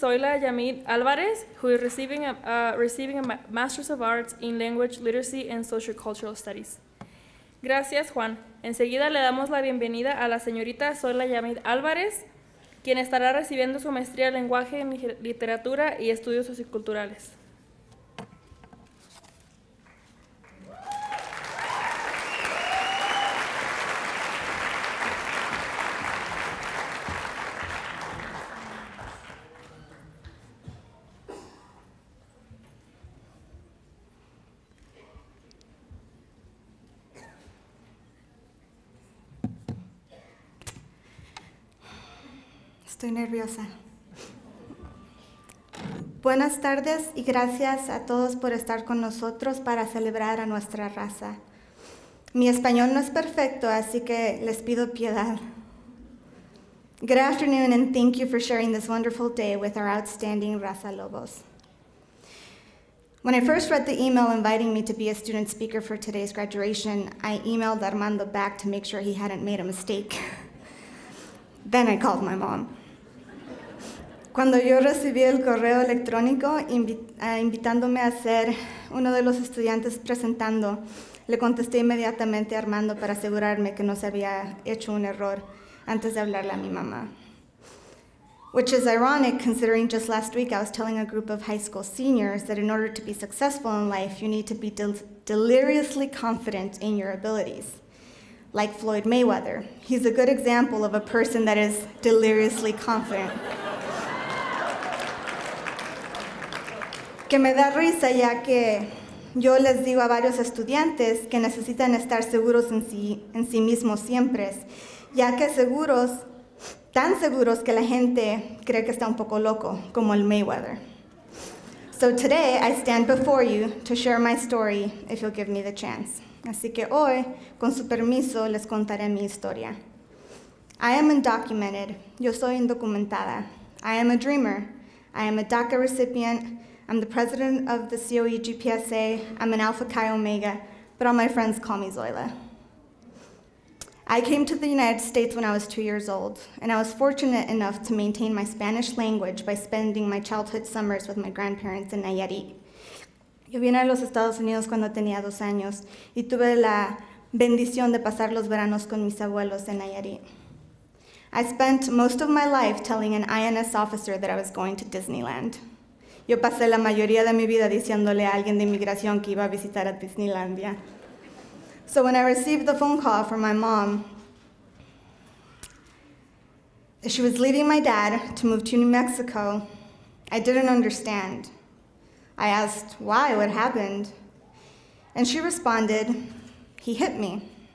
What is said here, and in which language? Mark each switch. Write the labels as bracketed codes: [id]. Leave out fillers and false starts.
[en] Zoila Yamid Alvarez, who is receiving a Master's of Arts in Language Literacy and Sociocultural Studies. [es] Gracias, Juan. Enseguida le damos la bienvenida a la señorita Zoila Yamid Álvarez, quien estará recibiendo su maestría en Lenguaje, en Literatura y Estudios Socioculturales. Estoy nerviosa. Buenas tardes y gracias a todos por estar con nosotros para celebrar a nuestra raza. Mi español no es perfecto, así que les pido piedad. [en] Good afternoon and thank you for sharing this wonderful day with our outstanding Raza Lobos. When I first read the email inviting me to be a student speaker for today's graduation, I emailed Armando back to make sure he hadn't made a mistake. Then I called my mom. [es] Cuando yo recibí el correo electrónico invitándome a ser uno de los estudiantes presentando, le contesté inmediatamente a Armando para asegurarme que no se había hecho un error antes de hablarle a mi mamá. [en] Which is ironic considering just last week I was telling a group of high school seniors that in order to be successful in life, you need to be deliriously confident in your abilities. Like Floyd Mayweather. He's a good example of a person that is deliriously confident. [es] Que me da risa ya que yo les digo a varios estudiantes que necesitan estar seguros en sí mismos siempre, ya que tan seguros que la gente cree que está un poco loco, como el Mayweather. [en] So today I stand before you to share my story if you'll give me the chance. [es] Así que hoy, con su permiso, les contaré mi historia. [en] I am undocumented. [es] Yo soy indocumentada. [en] I am a dreamer. I am a DACA recipient. I'm the president of the COE GPSA. I'm an Alpha Chi Omega, but all my friends call me Zoila. I came to the United States when I was 2 years old, and I was fortunate enough to maintain my Spanish language by spending my childhood summers with my grandparents in Nayarit. [es] Yo vine a los Estados Unidos cuando tenía 2 años y tuve la bendición de pasar los veranos con mis abuelos en Nayarit. [en] I spent most of my life telling an INS officer that I was going to Disneyland. [es] Yo pasé la mayoría de mi vida diciéndole a alguien de inmigración que iba a visitar a Disneylandia. [en] So when I received the phone call from my mom, she was leaving my dad to move to New Mexico, I didn't understand. I asked, why? What happened? And she responded, he hit me.